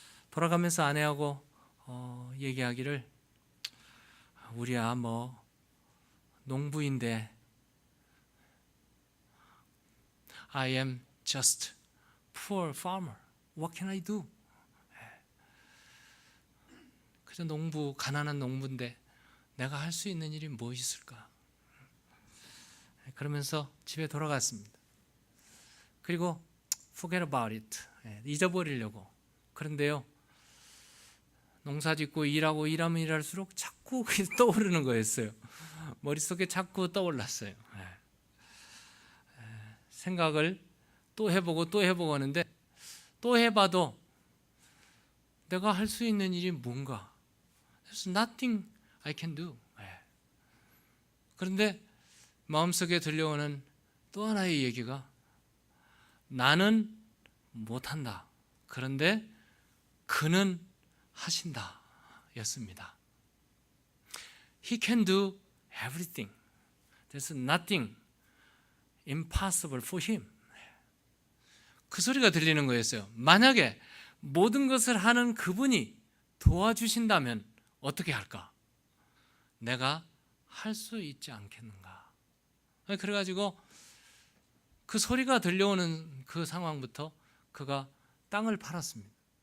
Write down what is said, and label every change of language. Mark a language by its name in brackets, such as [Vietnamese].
[Korean] 돌아가면서 아내하고 얘기하기를, 우리야 뭐 농부인데 [English] I am just poor farmer. What can I do? [Korean] 그저 농부, 가난한 농부인데 내가 할 수 있는 일이 뭐 있을까? 그러면서 집에 돌아갔습니다. 그리고 [English] forget about it. [Korean] 잊어버리려고. 그런데요, 농사 짓고 일하고 일하면 일할수록 자꾸 떠오르는 거였어요. 머릿속에 자꾸 떠올랐어요. 생각을 또 해보고 또 해보고 하는데 또 해봐도 내가 할 수 있는 일이 뭔가? [English] There's nothing I can do. [Korean] 그런데 마음속에 들려오는 또 하나의 얘기가, 나는 못한다. 그런데 그는 하신다 였습니다. [English] He can do everything. There's nothing impossible for him. [Korean] 그 소리가 들리는 거였어요. 만약에 모든 것을 하는 그분이 도와주신다면 어떻게 할까? 내가 할 수 있지 않겠는가? 그래가지고 그 소리가 들려오는 그 상황부터 그가 땅을 팔았습니다.